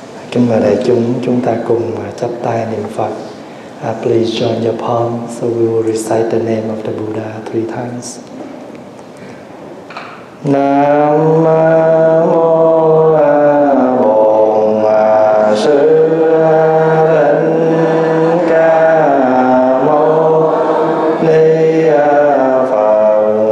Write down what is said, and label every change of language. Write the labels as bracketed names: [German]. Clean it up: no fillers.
[Vietnamese] Kính mời đại chúng ta cùng chắp tay niệm Phật. [English] Please join your palm, so we will recite the name of the Buddha 3 times. [Vietnamese] Nam mô Bổn Sư Thích Ca Mâu Ni Phật.